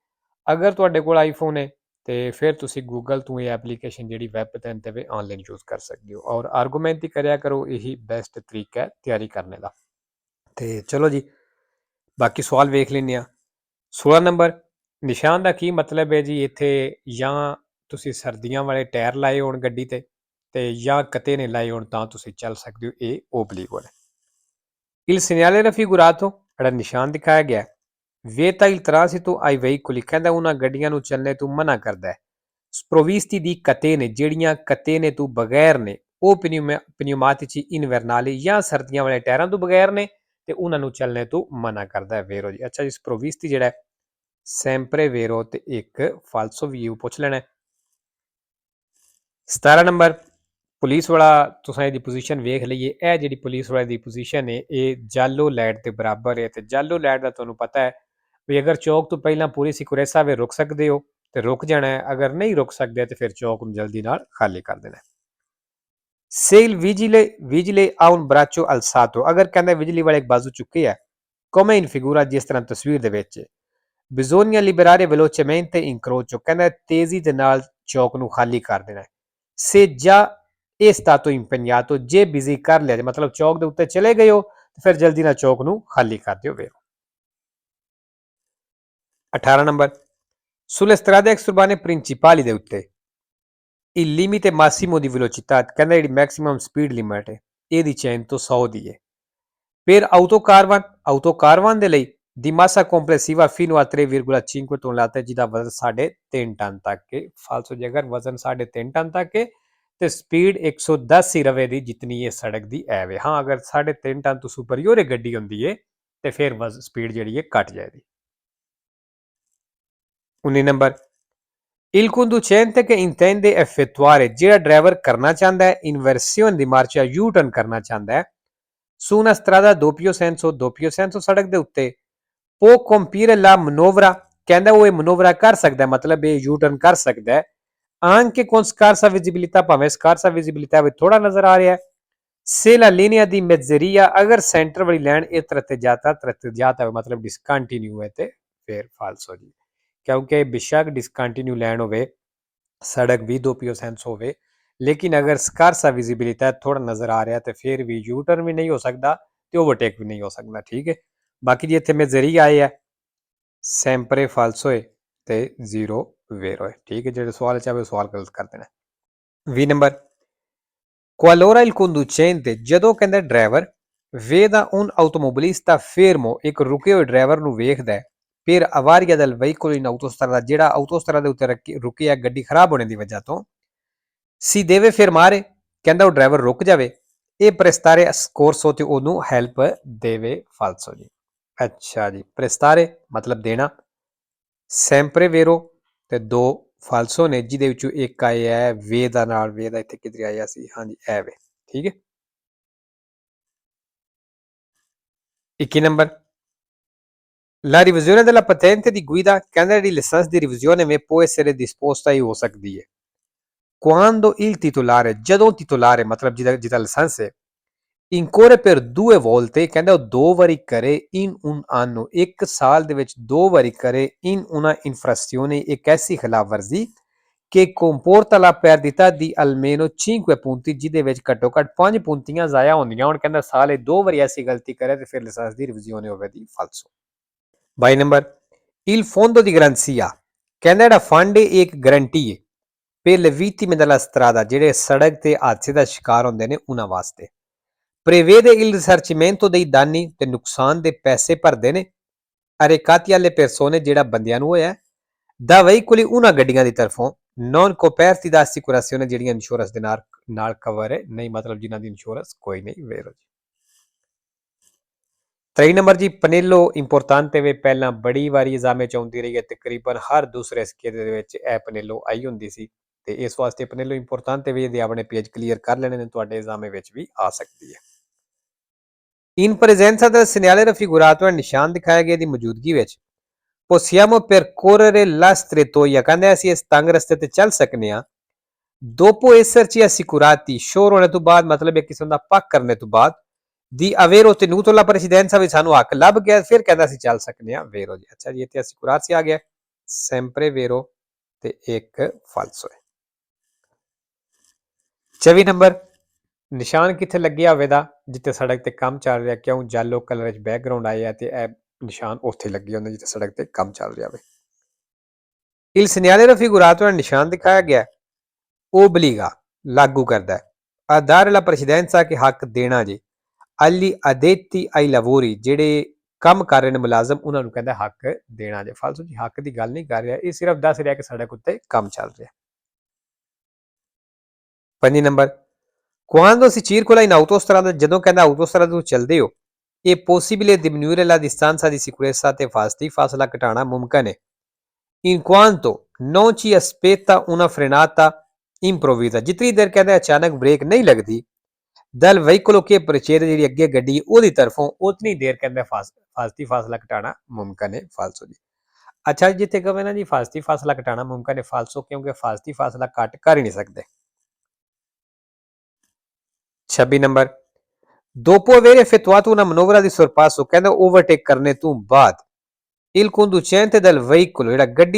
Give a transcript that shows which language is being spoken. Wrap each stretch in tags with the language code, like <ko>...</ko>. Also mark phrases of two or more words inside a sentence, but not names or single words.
<pa>ਅਗਰ ਤੁਹਾਡੇ ਕੋਲ ਆਈਫੋਨ ਹੈ ਤੇ ਫਿਰ ਤੁਸੀਂ ਗੂਗਲ ਤੋਂ ਇਹ ਐਪਲੀਕੇਸ਼ਨ ਜਿਹੜੀ ਵੈਬ ਪਤਨ ਤੇ ਵੀ ਆਨਲਾਈਨ ਯੂਜ਼ ਕਰ ਸਕਦੇ ਹੋ, ਔਰ ਆਰਗੂਮੈਂਟ ਹੀ ਕਰਿਆ ਕਰੋ, ਇਹੀ ਬੈਸਟ ਤਰੀਕਾ ਹੈ ਤਿਆਰੀ ਕਰਨੇ ਦਾ। ਤੇ ਚਲੋ ਜੀ ਬਾਕੀ ਸਵਾਲ ਵੇਖ ਲੈਂਦੇ ਹਾਂ। 16 ਨੰਬਰ ਨਿਸ਼ਾਨ ਦਾ ਕੀ ਮਤਲਬ ਹੈ ਜੀ? ਇੱਥੇ ਜਾਂ ਤੁਸੀਂ ਸਰਦੀਆਂ ਵਾਲੇ ਟਾਇਰ ਲਾਏ ਹੋਣ ਗੱਡੀ ਤੇ ਜਾਂ ਕਤੇ ਨੇ ਲਾਏ ਹੋਣ ਤਾਂ ਤੁਸੀਂ ਚੱਲ ਸਕਦੇ ਹੋ, ਇਹ ਓਬਲੀਗੋ ਹੈ।</pa> <it>Il segnale raffigurato</it> <pa>ਜਿਹੜਾ ਨਿਸ਼ਾਨ ਦਿਖਾਇਆ ਗਿਆ</pa> <it>vieta il transito ai veicoli,</it> <pa>ਕਹਿੰਦਾ ਉਹਨਾਂ ਗੱਡੀਆਂ ਨੂੰ ਚੱਲਣੇ ਤੋਂ ਮਨਾ ਕਰਦਾ ਹੈ।</pa> <it>sprovvisti di catene,</it> <pa>ਜਿਹੜੀਆਂ ਕਤੇਨੇ ਤੋਂ ਬਗੈਰ ਨੇ, ਉਹ</pa> <it>pneumatici invernali,</it> <pa>ਜਾਂ ਸਰਦੀਆਂ ਵਾਲੇ ਟਾਇਰਾਂ ਤੋਂ ਬਗੈਰ ਨੇ ਤੇ ਉਹਨਾਂ ਨੂੰ ਚੱਲਣੇ ਤੋਂ ਮਨਾ ਕਰਦਾ ਹੈ। ਵੇਰੋ ਜੀ। ਅੱਛਾ ਜੀ, sprovvisti ਜਿਹੜਾ</pa> <it>sempre vero</it> <pa>ਤੇ ਇੱਕ falso view ਪੁੱਛ ਲੈਣਾ। 17 ਨੰਬਰ ਪੁਲਿਸ ਵਾਲਾ, ਤੁਸੀਂ ਇਹਦੀ ਪੋਜੀਸ਼ਨ ਵੇਖ ਲਈਏ। ਇਹ ਜਿਹੜੀ ਪੁਲਿਸ ਵਾਲੇ ਦੀ ਪੋਜੀਸ਼ਨ ਹੈ ਇਹ ਜਾਲੋ ਲਾਈਟ ਦੇ ਬਰਾਬਰ ਹੈ। ਤੇ ਜਾਲੋ ਲਾਈਟ ਦਾ ਤੁਹਾਨੂੰ ਪਤਾ ਹੈ ਵੀ ਅਗਰ ਚੌਕ ਤੋਂ ਪਹਿਲਾਂ ਪੂਰੀ ਸਿਕੁਰੈਂਸਾ ਵੇ ਰੁਕ ਸਕਦੇ ਹੋ ਤੇ ਰੁਕ ਜਾਣਾ ਹੈ, ਅਗਰ ਨਹੀਂ ਰੁਕ ਸਕਦੇ ਤੇ ਫਿਰ ਚੌਕ ਨੂੰ ਜਲਦੀ ਨਾਲ ਖਾਲੀ ਕਰ ਦੇਣਾ।</pa> <it>se il vigile ha un braccio alzato,</it> <pa>ਅਗਰ ਕਹਿੰਦਾ ਬਿਜਲੀ ਵਾਲੇ ਇੱਕ ਬਾਜ਼ੂ ਚੁੱਕੇ ਹੈ</pa> <it>come in figura,</it> <pa>ਜਿਸ ਤਰ੍ਹਾਂ ਤਸਵੀਰ ਦੇ ਵਿੱਚ।</pa> <it>bisogna liberare velocemente incrocio,</it> <pa>ਕਹਿੰਦਾ ਤੇਜ਼ੀ ਦੇ ਨਾਲ ਚੌਕ ਨੂੰ ਖਾਲੀ ਕਰ ਦੇਣਾ।</pa> <it>se già è stato impegnato,</it> <pa>ਜੇ ਬਿਜ਼ੀ ਕਰ ਲਿਆ ਮਤਲਬ ਚੌਕ ਦੇ ਉੱਤੇ ਚਲੇ ਗਏ ਹੋ ਤੇ ਫਿਰ ਜਲਦੀ ਨਾਲ ਚੌਕ ਨੂੰ ਖਾਲੀ ਕਰ ਦਿਓ।</pa> <it>18 ਨੰਬਰ sulle strade exurbane principali</it> <pa>ਦੇ ਉੱਤੇ</pa> <it>il limite massimo di velocità,</it> <pa>ਕਹਿੰਦਾ ਜਿਹੜੀ ਮੈਕਸਿਮਮ ਸਪੀਡ ਲਿਮਟ ਹੈ ਇਹਦੀ ਚੇਨ ਤੋਂ 100 ਦੀ ਹੈ। ਫਿਰ ਆਟੋਕਾਰਵਾਨ ਦੇ ਲਈ ਦੀ</pa> <it>massa complessiva fino a</it> <pa>3,5 ਟਨ ਲਾਤਾ, ਜਿਹਦਾ ਵਜ਼ਨ 3.5 ਟਨ ਤੱਕ ਹੈ। ਫਾਲਸੋ ਜੇ ਅਗਰ ਵਜ਼ਨ 3.5 ਟਨ ਤੱਕ ਹੈ ਤੇ ਸਪੀਡ 110 ਹੀ ਰਵੇ ਦੀ, ਜਿਤਨੀ ਇਹ ਸੜਕ ਦੀ ਐਵੇ। ਹਾਂ, ਅਗਰ 3.5 ਟਨ ਤੋਂ ਸੁਪਰੀਅਰ ਗੱਡੀ ਹੁੰਦੀ ਹੈ ਤੇ ਫਿਰ ਸਪੀਡ ਜਿਹੜੀ ਹੈ ਘਟ ਜਾਏਗੀ।</pa> <it>19 ਨੰਬਰ il conducente che intende effettuare,</it> <pa>ਜਿਹੜਾ ਡਰਾਈਵਰ ਕਰਨਾ ਚਾਹੁੰਦਾ ਹੈ</pa> <it>inversione di marcia</it> <pa>ਯੂ ਟਰਨ ਕਰਨਾ ਚਾਹੁੰਦਾ ਹੈ</pa> <it>su una strada doppio senso</it> <pa>ਸੜਕ ਦੇ ਉੱਤੇ</pa> <it>può compiere la manovra,</it> <pa>ਕਹਿੰਦਾ ਉਹ ਇਹ ਮਨੋਵਰਾ ਕਰ ਸਕਦਾ, ਮਤਲਬ ਇਹ ਯੂ ਟਰਨ ਕਰ ਸਕਦਾ ਹੈ</pa> <it>anche con scarsa visibilità,</it> <pa>ਭਾਵੇਂ</pa> <it>scarsa visibilità</it> <pa>ਵਿੱਚ ਥੋੜਾ ਨਜ਼ਰ ਆ ਰਿਹਾ ਹੈ।</pa> <it>se la linea di mezzeria,</it> <pa>ਅਗਰ ਸੈਂਟਰ ਵਾਲੀ ਲਾਈਨ ਇਹ ਤratteggiata ਹੈ ਮਤਲਬ ਡਿਸਕੰਟੀਨਿਊ ਹੈ ਤੇ ਫਿਰ ਫਾਲਸੋ ਜੀ, ਕਿਉਂਕਿ ਬੇਸ਼ੱਕ ਡਿਸਕੰਟੀਨਿਊ ਲਾਈਨ ਹੋਵੇ, ਸੜਕ ਵੀ</pa> <it>doppio senso</it> <pa>ਹੋਵੇ, ਲੇਕਿਨ ਅਗਰ</pa> <it>scarsa visibilità</it> <pa>ਥੋੜਾ ਨਜ਼ਰ ਆ ਰਿਹਾ ਤੇ ਫਿਰ ਵੀ ਯੂ ਟਰਨ ਵੀ ਨਹੀਂ ਹੋ ਸਕਦਾ ਤੇ ਓਵਰਟੇਕ ਵੀ ਨਹੀਂ ਹੋ ਸਕਦਾ, ਠੀਕ ਹੈ। ਬਾਕੀ ਜੀ ਇੱਥੇ ਮਜ਼ਰੀਆ ਆਏ ਹੈ</pa> <it>sempre falso</it> <pa>ਹੈ ਤੇ 0 vero ਹੈ, ਠੀਕ ਹੈ। ਜਿਹੜੇ ਸਵਾਲ ਚਾਹੇ ਸਵਾਲ ਗਲਤ ਕਰ ਦੇਣਾ। 20 ਨੰਬਰ</pa> <it>qualora il conducente,</it> <pa>ਜਦੋਂ ਕਹਿੰਦਾ ਡਰਾਈਵਰ</pa> <it>veda un automobilista fermo,</it> <pa>ਇੱਕ ਰੁਕੇ ਹੋਏ ਡਰਾਈਵਰ ਨੂੰ ਵੇਖਦਾ ਹੈ</pa> <it>per avaria del veicolo in autostrada,</it> <pa>ਜਿਹੜਾ ਆਟੋਸਟਰਾ ਦੇ ਉੱਤੇ ਰੁਕਿਆ ਗੱਡੀ ਖਰਾਬ ਹੋਣੇ ਦੀ ਵਜ੍ਹਾ ਤੋਂ</pa> <it>si deve fermare,</it> <pa>ਕਹਿੰਦਾ ਉਹ ਡਰਾਈਵਰ ਰੁਕ ਜਾਵੇ</pa> <it>e prestare soccorso,</it> <pa>ਤੇ ਉਹਨੂੰ ਹੈਲਪ ਦੇਵੇ। ਫਾਲਸੋ ਜੀ। ਅੱਛਾ ਜੀ, prestare ਮਤਲਬ ਦੇਣਾ,</pa> <it>sempre vero</it> <pa>ਤੇ 2 ਫਾਲਸੋ ਨੇ, ਜਿਹਦੇ ਵਿੱਚੋਂ ਇੱਕ ਆਇਆ ਹੈ ਵੇ ਦਾ ਨਾਲ, ਵੇ ਦਾ ਇੱਥੇ ਕਿਧਰ ਆਇਆ ਸੀ, ਹਾਂਜੀ ਐ ਵੇ, ਠੀਕ ਹੈ।</pa> <it>21 ਨੰਬਰ la revisione della patente di guida,</it> <pa>ਕਹਿੰਦਾ ਜਿਹੜੀ ਲਾਇਸੈਂਸ ਦੀ ਰਿਵੀਜ਼ਨ ਹੈ</pa> <it>può essere disposta</it> <pa>ਹੀ ਹੋ ਸਕਦੀ ਹੈ</pa> <it>quando il titolare,</it> <pa>ਜਦੋਂ titolare ਮਤਲਬ ਜਿਹਦਾ ਲਾਇਸੈਂਸ ਹੈ</pa> <it>incorre per 2 volte,</it> <pa>ਕਹਿੰਦਾ ਉਹ 2 ਵਾਰੀ ਕਰੇ</pa> <it>in un anno,</it> <pa>ਇੱਕ ਸਾਲ ਦੇ ਵਿੱਚ 2 ਵਾਰੀ ਕਰੇ</pa> <it>in una infrazione,</it> <pa>ਇੱਕ ਐਸੀ ਖਿਲਾਫਵਰਜ਼ੀ</pa> <it>che comporta la perdita di almeno 5 punti,</it> <pa>ਜਿਹਦੇ ਵਿੱਚ ਘੱਟੋ ਘੱਟ 5 ਪੁੰਤੀਆਂ ਜ਼ਾਇਆ ਹੁੰਦੀਆਂ। ਹੁਣ ਕਹਿੰਦਾ ਸਾਲ 2 ਵਾਰੀ ਐਸੀ ਗਲਤੀ ਕਰੇ ਤੇ ਫਿਰ ਲਾਇਸੈਂਸ ਦੀ ਰਿਵੀਜ਼ਨ ਹੋਵੇ ਦੀ ਫਾਲਸੋ।</pa> <it>22 ਨੰਬਰ il fondo di garanzia,</it> <pa>ਕਹਿੰਦਾ ਜਿਹੜਾ ਫੰਡ ਹੈ ਇੱਕ ਗਰੰਟੀ ਹੈ</pa> <it>per le vittime della strada,</it> <pa>ਜਿਹੜੇ ਸੜਕ ਤੇ ਹਾਦਸੇ ਦਾ ਸ਼ਿਕਾਰ ਹੁੰਦੇ ਨੇ ਉਹਨਾਂ ਵਾਸਤੇ।</pa> <it>prevede il risarcimento dei danni</it> <pa>ਤੇ ਨੁਕਸਾਨ ਦੇ ਪੈਸੇ ਭਰਦੇ ਨੇ</pa> <it>arrecati alle persone</it> <pa>ਜਿਹੜਾ ਬੰਦਿਆਂ ਨੂੰ ਹੋਇਆ</pa> <it>da veicoli una</it> <pa>ਗੱਡੀਆਂ ਦੀ ਤਰਫੋਂ</pa> <it>non coperti da assicurazione</it> <pa>ਜਿਹੜੀਆਂ ਇੰਸ਼ੋਰੈਂਸ ਦੇ ਨਾਲ ਕਵਰ ਹੈ ਨਹੀਂ ਮਤਲਬ ਜਿਨ੍ਹਾਂ ਦੀ ਇੰਸ਼ੋਰੈਂਸ ਕੋਈ ਨਹੀਂ ਵੇਰੋ ਜੀ 3 ਨੰਬਰ ਜੀ</pa> <it>pannello importante</it> <pa>ਵੇ ਪਹਿਲਾਂ ਬੜੀ ਵਾਰੀ ਐਗਜ਼ਾਮ ਵਿੱਚ ਆਉਂਦੀ ਰਹੀ ਹੈ ਤਕਰੀਬਨ ਹਰ ਦੂਸਰੇ ਸਿੱਕੇ ਦੇ ਵਿੱਚ ਇਹ ਪਨੇਲੋ ਆਈ ਹੁੰਦੀ ਸੀ ਤੇ ਇਸ ਵਾਸਤੇ</pa> <it>pannello importante</it> <pa>ਵੇ ਦੇ ਆਪਣੇ ਪੇਜ ਕਲੀਅਰ ਕਰ ਲੈਣੇ ਨੇ ਤੁਹਾਡੇ ਐਗਜ਼ਾਮ ਵਿੱਚ ਵੀ ਆ ਸਕਦੀ ਹੈ</pa> <it>in presenza del segnale raffigurato è</it> <pa>ਨਿਸ਼ਾਨ ਦਿਖਾਇਆ ਗਿਆ ਦੀ ਮੌਜੂਦਗੀ ਵਿੱਚ</pa> <it>possiamo percorrere la strettoia</it> <pa>ਕਹਿੰਦੇ ਅਸੀਂ ਇਸ ਤੰਗ ਰਸਤੇ ਤੇ ਚੱਲ ਸਕਨੇ ਆ</pa> <it>dopo esserci assicurati</it> <pa>ਸ਼ੋਰ ਹੋਣੇ ਤੋਂ ਬਾਅਦ ਮਤਲਬ ਇੱਕ ਕਿਸਮ ਦਾ ਪੱਕ ਕਰਨੇ ਤੋਂ ਬਾਅਦ</pa> <it>di aver ottenuto la precedenza</it> <pa>ਵੀ ਸਾਨੂੰ ਹੱਕ ਲੱਭ ਗਿਆ ਫਿਰ ਕਹਿੰਦਾ ਅਸੀਂ ਚੱਲ ਸਕਨੇ ਆ vero ਜੀ ਅੱਛਾ ਜੀ ਇੱਥੇ assicurarsi ਆ ਗਿਆ</pa> <it>sempre vero</it> <pa>ਤੇ ਇੱਕ falso ਹੈ 24 ਨੰਬਰ ਨਿਸ਼ਾਨ ਕਿੱਥੇ ਲੱਗਿਆ ਹੋਵੇਗਾ ਜਿੱਥੇ ਸੜਕ ਤੇ ਕੰਮ ਚੱਲ ਰਿਹਾ ਕਿਉਂ ਯੈਲੋ ਕਲਰ ਵਿੱਚ ਬੈਕਗ੍ਰਾਉਂਡ ਆਇਆ ਤੇ ਇਹ ਨਿਸ਼ਾਨ ਉੱਥੇ ਲੱਗੇ ਹੁੰਦੇ ਜਿੱਥੇ ਸੜਕ ਤੇ ਕੰਮ ਚੱਲ ਰਿਹਾ ਹੋਵੇ</pa> <it>il segnale raffigurato</it> <pa>ਨਿਸ਼ਾਨ ਦਿਖਾਇਆ ਗਿਆ obbliga ਲਾਗੂ ਕਰਦਾ ਹੈ</pa> <it>a dare la precedenza</it> <pa>ਕਿ ਹੱਕ ਦੇਣਾ ਜੀ</pa> <it>agli addetti ai lavori</it> <pa>ਜਿਹੜੇ ਕੰਮ ਕਰ ਰਹੇ ਨੇ ਮੁਲਾਜ਼ਮ ਉਹਨਾਂ ਨੂੰ ਕਹਿੰਦਾ ਹੱਕ ਦੇਣਾ ਜੇ ਫਾਲਤੂ ਜੀ ਹੱਕ ਦੀ ਗੱਲ ਨਹੀਂ ਕਰ ਰਿਹਾ ਇਹ ਸਿਰਫ ਦੱਸ ਰਿਹਾ ਕਿ ਸੜਕ ਉੱਤੇ ਕੰਮ ਚੱਲ ਰਿਹਾ</pa> <it>5 ਨੰਬਰ quando si circola in autostrada</it> <pa>ਜਦੋਂ ਕਹਿੰਦਾ</pa> <it>autostrada</it> <pa>ਤੋਂ ਚੱਲਦੇ ਹੋ</pa> <it>è possibile diminuire la distanza di sicurezza</it> <pa>ਤੇ ਫਾਸਲਾ ਘਟਾਉਣਾ ਮੁਮਕਿਨ ਹੈ</pa> <it>in quanto non ci aspetta una frenata improvvisa</it> <pa>ਜਿਤਨੀ ਦੇਰ ਕਹਿੰਦਾ ਅਚਾਨਕ ਬ੍ਰੇਕ ਨਹੀਂ ਲੱਗਦੀ</pa> <it>dal veicolo che precede</it> <pa>ਜਿਹੜੀ ਅੱਗੇ ਗੱਡੀ ਉਹਦੀ ਤਰਫੋਂ ਉਤਨੀ ਦੇਰ ਕਹਿੰਦਾ ਫਾਸਲਾ ਘਟਾਉਣਾ ਮੁਮਕਿਨ ਹੈ ਫਾਲਸੋ ਜੀ ਅੱਛਾ ਜਿੱਥੇ ਕਹੇ ਨਾ ਜੀ ਫਾਸਲਾ ਘਟਾਉਣਾ ਮੁਮਕਿਨ ਹੈ ਫਾਲਸੋ ਕਿਉਂਕਿ ਫਾਸਲਾ ਘੱਟ ਕਰ ਹੀ ਨਹੀਂ ਸਕਦੇ</pa> <it>26 ਨੰਬਰ dopo aver effettuato una manovra di sorpasso</it> <pa>ਕਹਿੰਦਾ ਓਵਰਟੇਕ ਕਰਨੇ ਤੋਂ ਬਾਅਦ</pa> <it>il conducente del veicolo</it> <pa>ਜਿਹੜਾ ਗੱਡੀ</pa>